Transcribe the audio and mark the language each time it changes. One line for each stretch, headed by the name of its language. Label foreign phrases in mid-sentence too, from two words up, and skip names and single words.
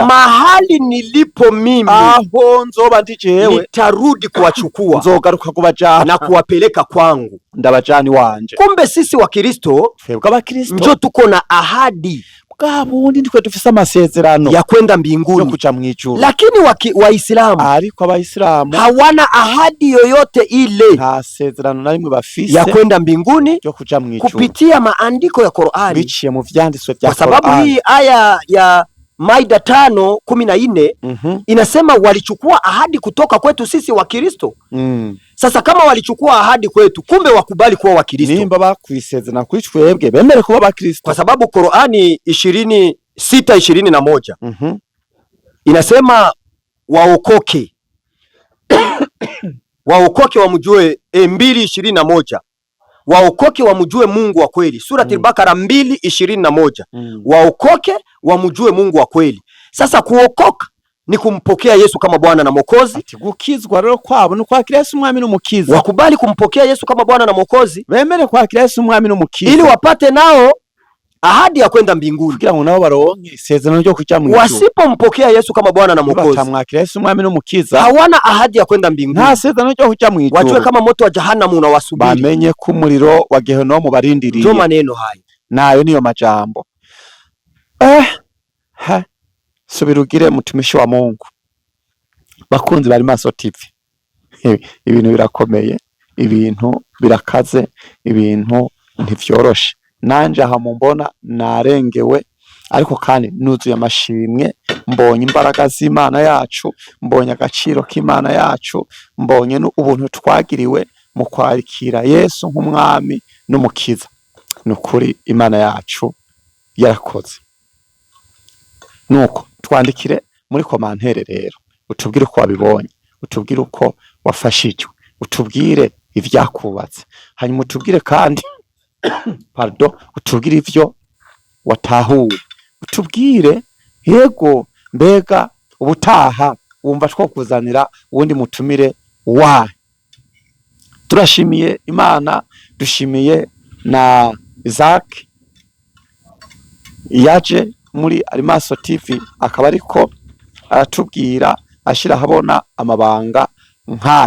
Swahili: mahali nilipo mimi,
Rundi: aho nzoba ndi jewe,
Swahili: nitarudi kuwachukua,
Rundi: nzogaruka kubajana
Swahili: na kuwapeleka kwangu,
Rundi: ndabajani wanje.
Swahili: Kumbe sisi wa Kristo,
Rundi: twebwe abakristo,
Swahili: njo tuko na ahadi
Rundi: bwa bundi ndikwe dufise amasezerano
Swahili: ya kwenda mbinguni,
Rundi: yo kuja mwijuru.
Swahili: Lakini Waislamu,
Rundi: ariko Abayisilamu
Swahili: hawana ahadi yoyote ile,
Rundi: nta sezerano na rimwe bafise
Swahili: ya kwenda mbinguni
Rundi: yo kuja mwijuru
Swahili: kupitia maandiko ya Qur'ani,
Rundi: biciye mu vyanditswe vya Qur'ani.
Swahili: Kwa sababu hii aya ya Maida 5:14 inasema walichukua ahadi kutoka kwetu sisi wa Kristo. Sasa kama walichukua ahadi kwetu, kumbe wakubali kuwa wa Kristo.
Rundi: Nimba bakwisezerana kuri twebwe bemere kuba ba Kristo,
Swahili: kwa sababu Qur'ani 26:21 inasema waokoke waokoke wamjue, 2:21 waokoke wamjue Mungu wa kweli. Surati al-Baqara 2:21 waokoke wamjue Mungu wa kweli. Sasa kuokoka ni kumpokea Yesu kama Bwana na Mwokozi.
Rundi: Gukizwa rero kwabo ni kwakira Yesu umwami n'umukiza.
Swahili: Wakubali kumpokea Yesu kama Bwana na Mwokozi,
Rundi: bemere kwakira Yesu umwami n'umukiza,
Swahili: ili wapate nao ahadi ya kwenda mbinguni,
Rundi: kugira ngo nabo baronke isezerano ryo kuja mu ijuru.
Swahili: Wasipompokea Yesu kama Bwana na Mwokozi,
Rundi: batamwakira Yesu umwami n'umukiza,
Swahili: hawana ahadi ya kwenda mbinguni,
Rundi: nta sezerano ryo kuja mu ijuru.
Swahili: Wajue kama moto wa jahanamu unawasubiri,
Rundi: bamenye ko umuriro wa Gehenomu barindiriye.
Swahili: Ndio maneno hayo,
Rundi: nayo niyo majambo. Subirugire
Swahili: mutumishi wa Mungu.
Rundi: Bakunzi bari Maso TV, ibintu birakomeye, ibintu birakaze, ibintu ntivyoroshe. Nanje aha mumbona narengewe, ariko kandi nuzuye amashimwe. Mbonye imbaraga z'Imana yacu, mbonye agaciro k'Imana yacu, mbonye ubuntu twagiriwe mu kwakira Yesu nk'umwami n'umukiza. Nukuri Imana yacu yarakoze. Nuko twandikire muri komantere rero, utubwire uko wabibonye, utubwire uko wafashijwe, utubwire ivyakubatse, hanyuma utubwire kandi utubwire ivyo watahuye, utubwire yego mbega ubutaha wumva twokuzanira uwundi mutumire wa. Turashimiye Imana, dushimiye na Isaac yaje muri Arimaso TV, akaba ariko aratubwira ashira habona amabanga nkayo.